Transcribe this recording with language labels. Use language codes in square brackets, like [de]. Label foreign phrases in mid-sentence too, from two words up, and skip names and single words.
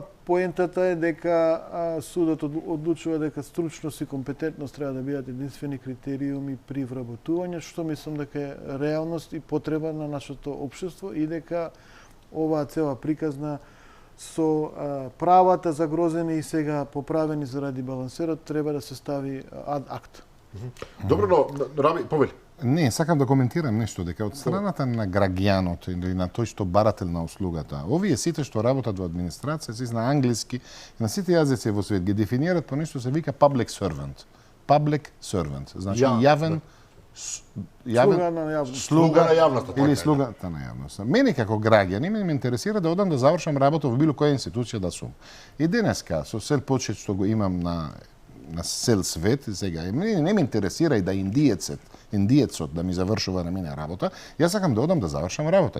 [mk] Поентата е дека судот одлучува дека стручност и компетентност треба да бидат единствени критериуми при вработување, што мислам дека е реалност и потреба на нашето општество и дека оваа цела приказна со правата загрозени и сега поправени заради балансерот треба да се стави ад акт. Добро, но Раби, повели. Не, сакам да коментирам нешто, дека од страната на граѓанот или на тој што барател на услугата, овие сите што работат во администрација, се на англиски, на сите јазици во свет ги дефинираат по нешто се вика [en] public servant. Public servant, [mk] значи јавен слуга на јавноста или слугата на јавноста. Мене како граѓанин ме интересира да одам да завршам работа во било која институција да сум. И денеска со сел почет што го имам на цел свет, сега не ме интересира и да индиецот да ми завршува на мене работа, јас сакам да одам да завршам работа.